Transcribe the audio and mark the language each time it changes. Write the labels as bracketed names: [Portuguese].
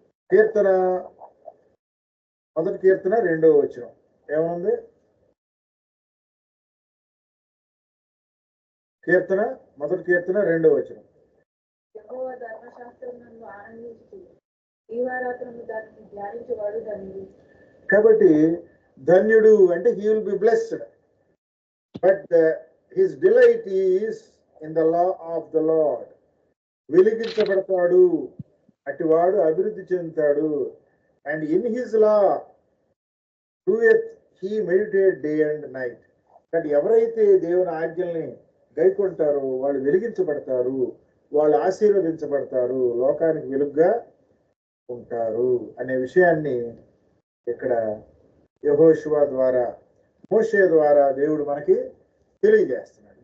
[Telugu] కీర్తన 1వ కీర్తన 2వ వచనం ఏముంది? కీర్తన 1వ కీర్తన 2వ వచనం. యెహోవా ధర్మశాస్త్రమునందు ఆనందించుచు దీవారాత్రము దానిని ధ్యానించువాడు ధన్యుడు. కాబట్టి ధన్యుడు అంటే [English] He will be blessed. But his delight is in the law of the Lord. [Telugu] వెలిగించబడతాడు, అటివాడు అభివృద్ధి చెందుతాడు. [English] And in his law doeth he meditate day and night. [Telugu] కానీ ఎవరైతే దేవుని ఆజ్ఞల్ని గైకొంటారో వాళ్ళు వెలిగించబడతారు, వాళ్ళు ఆశీర్వదించబడతారు, లోకానికి వెలుగుగా ఉంటారు అనే విషయాన్ని ఇక్కడ యెహోషువ ద్వారా, మోషే ద్వారా దేవుడు మనకి తెలియజేస్తున్నాడు.